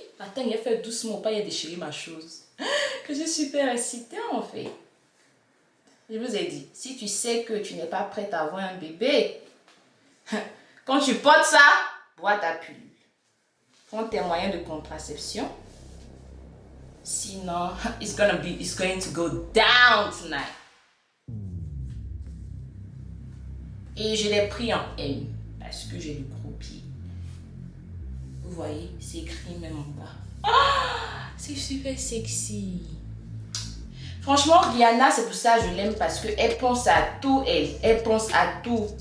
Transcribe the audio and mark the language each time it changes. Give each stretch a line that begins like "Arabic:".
French: Attends, il a fait doucement, pas il a déchiré ma chose. Que je suis super excitée en fait. Je vous ai dit, si tu sais que tu n'es pas prête à avoir un bébé, quand tu portes ça, bois ta pilule. Prends tes moyens de contraception.
English: Sinon, it's going to go down tonight.
French: Et je l'ai pris en M parce que j'ai le gros pied. Vous voyez, c'est écrit même en bas. Ah, c'est super sexy. Franchement, Rihanna, c'est pour ça que je l'aime parce qu'elle pense à tout, elle pense à tout.